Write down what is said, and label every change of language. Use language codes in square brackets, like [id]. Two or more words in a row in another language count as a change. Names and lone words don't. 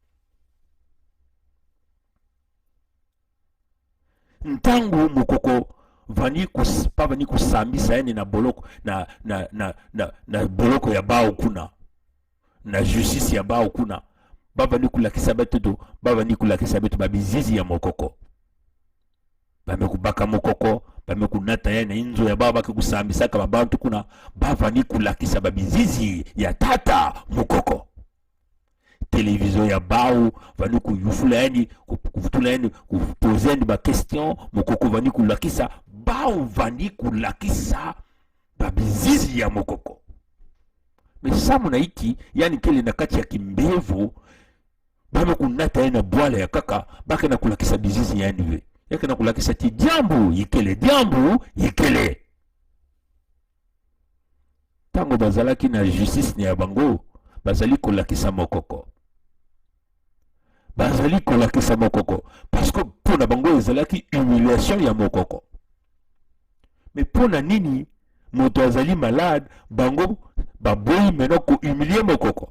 [ktu] ntangu mokoko vani kusambisa yani na boloko na boloko ya bao kuna na justice ya bao kuna bavani kulakisa beto babizizi ya mokoko bamekubaka mokoko, bamekunata ye na inzo ya baba kusambisaka babantu kuna bavani kulakisa babizizi ya tata mokoko. Télévision ya bao vani kuyufula yani kuvutula yani kupoze yani ba question mokoko vani kulakisa bao vani kulakisa babizizi ya mokoko. Mesamu na iki yani kele na kati ya kimbevu bame kunata yani na bwala ya kaka bake na kulakisa bizizi yani we yake na kulakisa ti diambu yikele tango [ln] bazalaki na justice ni ya bango bazali kolakisa mokoko. Bazali kolakisa mokoko [fr] parce que [ln] pona bango ezalaki humiliation ya mokoko. Mais pona nini moto azali malade bango baboyi mena ko humilier mokoko.